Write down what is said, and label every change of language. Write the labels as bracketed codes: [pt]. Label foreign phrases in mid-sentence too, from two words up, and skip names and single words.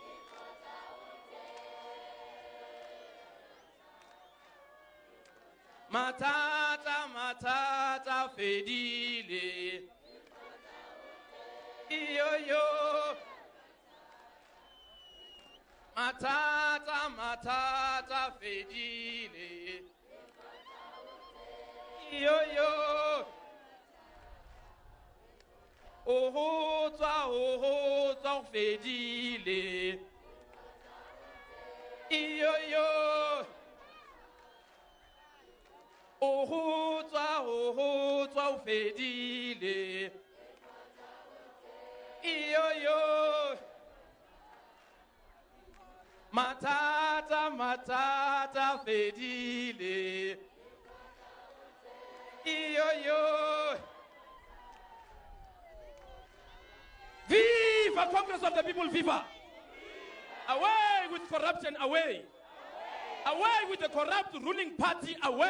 [st] Matata, matata, fedile. Iyo. Matata, matata, fedile. Yo yo. Oh, toi, fedile. Yo yo. Oh, toi, fedile. Yo yo. Matata, matata, fedile. Yo yo. [en] Viva Congress of the People, viva! Away with corruption, away! Away with the corrupt ruling party, away!